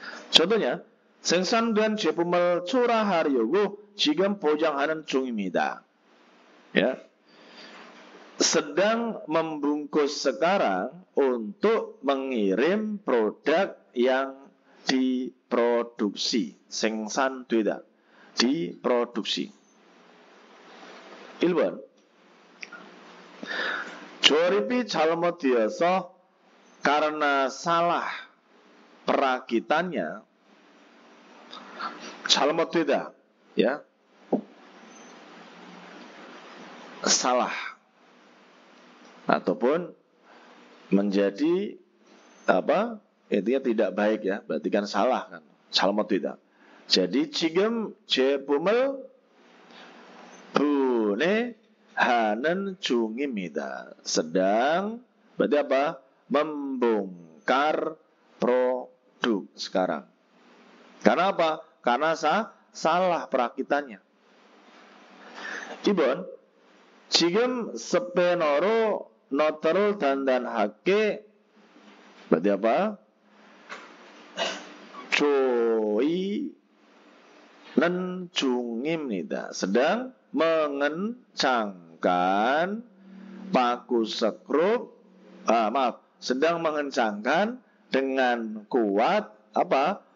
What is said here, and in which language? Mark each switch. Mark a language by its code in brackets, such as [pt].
[ko] Contohnya, 생산된 제품을 초라하려고 지금 보장하는 중입니다. [id] Ya. Sedang membungkus sekarang untuk mengirim produk yang diproduksi. [ko] 생산되다. [id] diproduksi. [ko] 1번. 조립이 잘못되어서 [id] karena salah perakitannya [ko] 잘못되다, [id] ya, salah ataupun menjadi apa? Intinya tidak baik ya, berarti kan salah kan, [ko] 잘못되다. [id] Jadi [ko] 지금 제품을 분해하는 중입니다. [id] sedang berarti apa? Membongkar produk sekarang. Karena apa? Karena salah perakitannya. [ko] 2번. 지금 스패너로 노트를 단단하게 [id] berarti apa? [ko] 조이는 중입니다. [id] sedang mengencangkan paku sekrup, sedang mengencangkan dengan kuat apa?